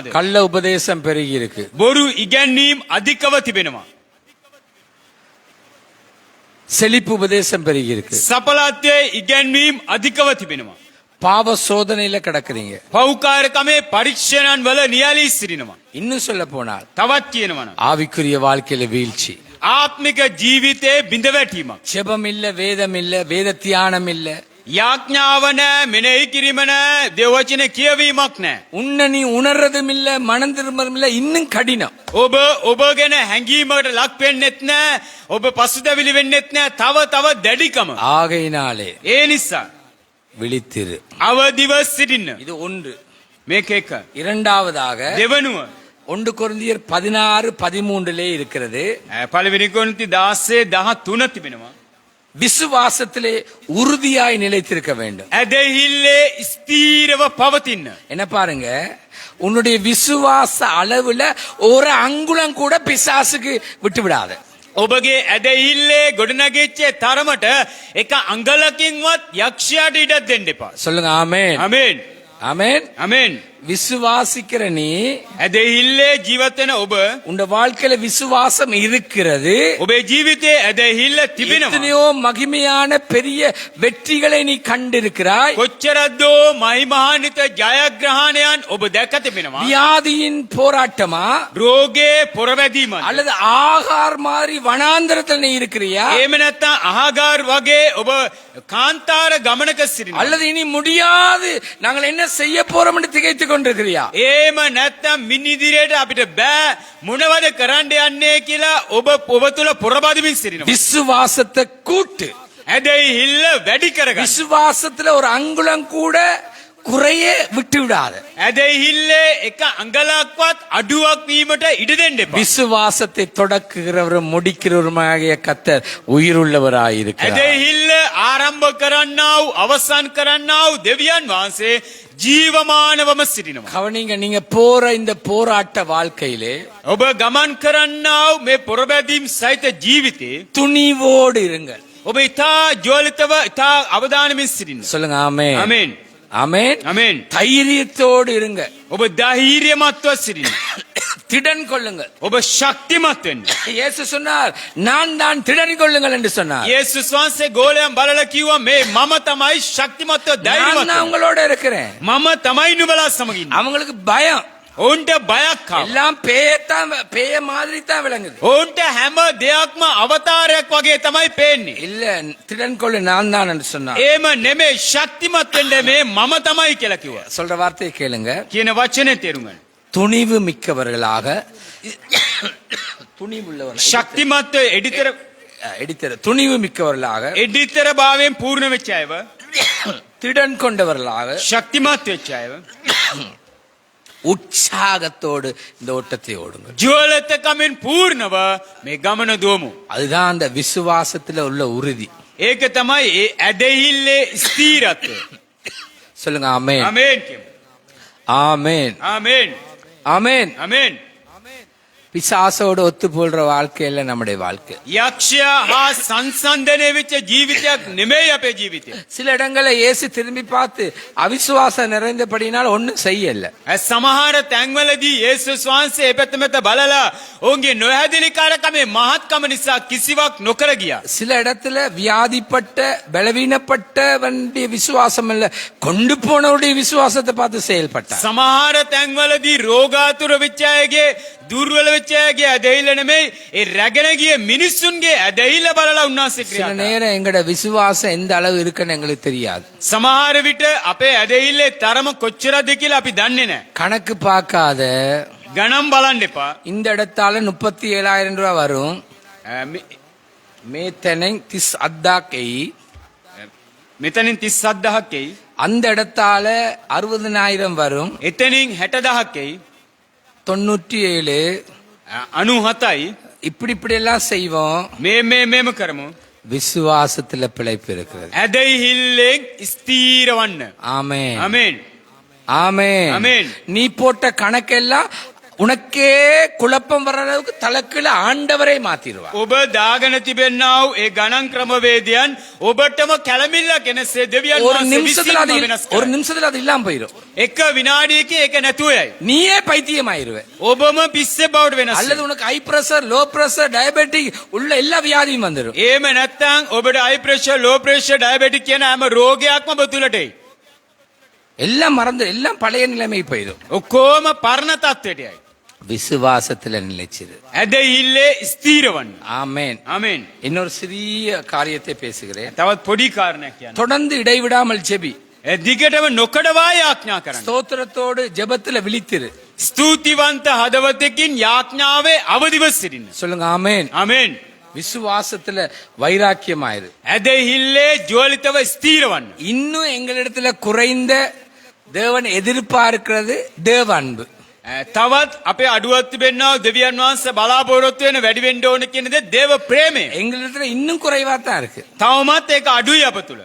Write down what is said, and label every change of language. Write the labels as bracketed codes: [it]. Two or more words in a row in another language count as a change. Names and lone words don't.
[ta] கள்ள உபதேசம் பெருகி இருக்கு. [si] බොරු ඉගැන්වීම් අධිකව තිබෙනවා. [ta] செழிப்பு உபதேசம் பெருகி இருக்கு. [si] සඵලත්වයේ ඉගැන්වීම් අධිකව තිබෙනවා. [ta] பாவ சோதனையில கிடக்குறீங்க. [si] පෞකාරකමේ පරීක්ෂණයන් වල නියැලී සිටිනවා. [ta] இன்னும் சொல்ல போனால் [si] තවත් කියනවා නම් [ta] ஆவிக்குரிய வாழ்க்கையில வீழ்ச்சி, [si] ආත්මික ජීවිතයේ බිඳ වැටීමක්. [ta] ஜெபம் இல்ல, வேதம் இல்ல, வேத தியானம் இல்ல, [si] යාඥාව නැහැ, මෙනෙහි කිරීම නැහැ, දේව වචන කියවීමක් නැහැ. [ta] உன்னை நீ உணர்றதும் இல்ல, மனம் திரும்புறதும் இல்ல, இன்னும் கடினம். [si] ඔබ ගැන හැඟීමකට ලක් වෙන්නෙත් නැහැ, ඔබ පසුතැවිලි වෙන්නෙත් නැහැ, තව දැඩිකම. [ta] ஆகையினாலே [si] ඒ නිසා [ta] விழித்திரு. [si] අවදිව සිටින්න. [ta] இது ஒன்று. [si] මේක එක. [ta] இரண்டாவதாக [si] දෙවනුව [ta] 1 கொரிந்தியர் 16:13 இருக்கிறது. [si] පළවෙනි කොරින්ති 16:13 තිබෙනවා. [ta] விசுவாசத்திலே உறுதியாய் நிலைத்திருக்க வேண்டும். [si] ඇදහිල්ලේ ස්ථීරව පවතින්න. [ta] என்ன பாருங்க, உன்னுடைய விசுவாச அளவுல ஒரு அங்குலம் கூட பிசாசுக்கு விட்டு விடாத. [si] ඔබගේ ඇදහිල්ලේ ගොඩනැගිච්ච තරමට එක අඟලකින්වත් යක්ෂයාට ඉඩක් දෙන්න එපා. [ta] சொல்லுங்க ஆமென். [si] ආමේන්. [ta] ஆமென். [si] ආමේන්. [ta] விசுவாசிக்கிற நீ, [si] ඇදහිල්ලේ ජීවත් වෙන ඔබ, [ta] உன் வாழ்க்கையில விசுவாசம் இருக்கிறது. [si] ඔබේ ජීවිතයේ ඇදහිල්ල තිබෙනවා. [ta] எத்தனையோ மகிமையான பெரிய வெற்றிகளை நீ கண்டிருக்கிறாய். [si] කොච්චරද්දෝ මහිමහානිත ජයග්‍රහණයන් ඔබ දැක තිබෙනවා. [ta] வியாதியின் போராட்டமா, [si] රෝගේ පොරවැදීමක්. [ta] அல்லது ஆகார் மாதிரி வனாந்தரத்தில் நீ இருக்கிறியா, [si] එහෙම නැත්නම් අහගාර් වගේ ඔබ කාන්තාර ගමනක සිටිනවා. [ta] அல்லது இனி முடியாது நாங்கள் என்ன செய்ய போறோம் என்று திகைத்துக் கொண்டிருக்கிறியா? [si] එහෙම නැත්නම් මින් ඉදිරියට අපිට බෑ මොනවද කරන්න යන්නේ කියලා ඔබ තුල පොරබදිමින් සිටිනවා. [ta] விசுவாசத்தை கூட்டு. [si] ඇදහිල්ල වැඩි කරගන්න. [ta] விசுவாசத்துல ஒரு அங்குலம் கூட குறைய விட்டு விடாத. [si] ඇදහිල්ලේ එක අඟලක්වත් අඩුවක් වීමට ඉඩ දෙන්න එපා. [ta] விசுவாசத்தை தொடக்குகிறவரும் முடிக்கிறவருமாகிய கர்த்தர் உயிருள்ளவராயிருக்கிறார். [si] ඇදහිල්ල ආරම්භ කරන්නා වූ අවසන් කරන්නා වූ දෙවියන් වහන්සේ ජීවමානවම සිටිනවා. [ta] கவனிங்க, நீங்க போற இந்த போராட்ட வாழ்க்கையிலே [si] ඔබ ගමන් කරන්නා වූ මේ පොරබැදීම් සහිත ජීවිතේ [ta] துணிவோடு இருங்கள். [si] ඔබ ඉතා ජෝලිතව ඉතා අවධානමින් සිටින්න. [ta] சொல்லுங்க ஆமென். [si] ආමේන්. [ta] ஆமென். [si] ආමේන්. [ta] தைரியத்தோடு இருங்க. [si] ඔබ ධෛර්යමත්ව සිටින්න. [ta] திடன் கொள்ளுங்கள். [si] ඔබ ශක්තිමත් වෙන්න. [ta] இயேசு சொன்னார், நான் தான் திடன் கொள்ளுங்கள் என்று சொன்னார். [si] යේසුස් වහන්සේ ගෝලයන් බලලා කිව්වා මේ මම තමයි ශක්තිමත්ව [ta] நான் [si] ධෛර්යමත්. [ta] தான் உங்களோட இருக்கிறேன். [si] මම තමයි නුඹලා සමග ඉන්නේ. [ta] அவங்களுக்கு பயம். [si] ඔවුන්ට බයක් ආවා. [ta] எல்லாம் பேய மாதிரி தான் விளங்குது. [si] ඔවුන්ට හැම දෙයක්ම අවතාරයක් වගේ තමයි පේන්නේ. [ta] இல்ல, திடன் கொள்ளு, நான் தான் என்று சொன்னார். [si] එහෙම නෙමෙයි, ශක්තිමත් වෙන්න මේ මම තමයි කියලා කිව්වා. [ta] சொல்ற வார்த்தையை கேளுங்க. [si] කියන වචනේ තේරුම් ගන්න. [ta] துணிவு மிக்கவர்களாக, துணிவுள்ளவர்கள், [si] ශක්තිමත් [ta] எடித்தர துணிவு மிக்கவர்களாக, [si] එඩිතර භාවයෙන් පූර්ණ වෙච්ච අයව, [ta] திடன் கொண்டவர்களாக, [si] ශක්තිමත් වෙච්ච අයව, [ta] உற்சாகத்தோடு இந்த ஓட்டத்தை ஓடுங்க. [si] ජීවලතකමින් පූර්ණව මේ ගමන දුවමු. [ta] அதுதான் அந்த விசுவாசத்துல உள்ள உறுதி. [si] ඒක තමයි ඒ ඇදහිල්ලේ ස්ථීරත්වය. [ta] சொல்லுங்க ஆமென். [si] ආමේන් කියමු. [ta] ஆமென். [si] ආමේන්. [ta] ஆமென். [si] ආමේන්. [ta] பிசாசோடு ஒத்து போல்ற வாழ்க்கையில நம்முடைய வாழ்க்கை. [si] යක්ෂයා හා සංසන්දනය වෙච්ච ජීවිතයක් නෙමෙයි අපේ ජීවිතය. [ta] சில இடங்களை இயேசு திரும்பி பார்த்து அவிசுவாசம் நிறைந்தபடினால் ஒன்னும் செய்யல. [si] සමහර තැන්වලදී යේසුස් වහන්සේ ඒ පැත්ත මෙත බලලා ඔවුන්ගේ නොහැදිලි කාරකමේ මහත්කම නිසා කිසිවක් නොකර ගියා. [ta] சில இடத்துல வியாதிப்பட்ட பலவீனப்பட்ட வண்டிய விசுவாசம் இல்ல, கொண்டு போனவருடைய விசுவாசத்தை பார்த்து செயல்பட்டார். [si] සමහර තැන්වලදී රෝගාතුර වෙච්ච අයගේ දුර්වල වෙච්ච අයගේ ඇදහිල්ල නෙමෙයි, ඒ රැගෙන ගිය මිනිස්සුන්ගේ ඇදහිල්ල බලලා උන්වහන්සේ [ta] சில [si] ක්‍රියා කළා. [ta] நேரம் எங்கட விசுவாசம் எந்த அளவு இருக்குன்னு எங்களுக்கு தெரியாது. [si] සමහර විට අපේ ඇදහිල්ලේ තරම කොච්චරද කියලා අපි දන්නේ නැහැ. [ta] கணக்கு பார்க்காத [si] ගණන් බලන්න එපා. [ta] இந்த இடத்தால 37,000 ரூபாய் வரும். மேத்தனை 30,000 [si] මෙතනින් 37,000ක් එයි. [ta] அந்த இடத்தால 60,000 வரும். [si] එතනින් 60,000ක් එයි. [ta] 97 [si] 97යි. [ta] இப்படி எல்லாம் செய்வோம். [si] මේම කරමු. [ta] விசுவாசத்துல பிழைப்பு இருக்கிறது. [si] ඇදහිල්ලෙන් ස්ථීර වන්න. [ta] ஆமென். [si] ආමේන්. [ta] ஆமென். ஆமென். நீ போட்ட கணக்கெல்லாம் உனக்கே குழப்பம் வர்ற அளவுக்கு தலைக்குள்ள ஆண்டவரை மாத்திடுவார். [si] ඔබ දාගෙන තිබෙන්නා වූ ඒ ගණන් ක්‍රමවේදයන් ඔබටම කැළමිල්ලක් එනසේ දෙවියන් [ta] ஒரு [si] වහන්සේ [ta] நிமிஷத்துல அது [si] විසින්ම වෙනස් [ta] ஒரு [si] කරයි. [ta] நிமிஷத்துல அது இல்லாம போயிடும். [si] එක විනාඩියක ඒක නැතුව යයි. [ta] நீயே பைத்தியமாயிருவ. [si] ඔබම පිස්සෙ බවට වෙනස් [ta] அல்லது உனக்கு [en] high pressure, low pressure, diabetic [ta] உள்ள எல்லா வியாதியும் வந்துடும். [si] එහෙම නැත්නම් ඔබට [en] high pressure, low pressure, diabetic [si] කියන හැම රෝගයක්ම ඔබ තුලට එයි. [ta] எல்லாம் மறந்து எல்லாம் பழைய நிலைமை போயிடும். [si] ඔක්කොම පරණ තත්ත්වයට යයි. [ta] விசுவாசத்துல நிலைச்சிரு. [si] ඇදහිල්ලේ ස්ථීරවන්න. [ta] ஆமென். [si] ආමෙන්. [ta] இன்னொரு சிறிய காரியத்தை பேசுகிறேன். [si] තවත් පොඩි කාරණයක් කියන්න. [ta] தொடர்ந்து இடைவிடாமல் ஜெபி. [si] දිගටම නොකඩවා යාඥා කරන්න. [ta] ஸ்தோத்திரத்தோடு ஜெபத்துல விழித்திரு. [si] ස්තුතිවන්ත හදවතකින් යාඥාවේ අවදිව සිටින්න. [ta] சொல்லுங்க ஆமென். [si] ආමෙන්. [ta] விசுவாசத்துல வைராக்கியமாயிரு. [si] ඇදහිල්ලේ ජෝලිතව ස්ථීරවන්න. [ta] இன்னும் எங்களிடத்துல குறைந்த தேவன் எதிர்பார்க்கிறது தேவ அன்பு. [si] තවත් අපේ අඩුවක් තිබෙනවා දෙවියන් වහන්සේ බලාපොරොත්තු වෙන වැඩි වෙන්න ඕන කියන දේ දේව ප්‍රේමය. [ta] எங்களிடத்துல இன்னும் குறைவா தான் இருக்கு. [si] තවමත් ඒක අඩුයි අප තුල.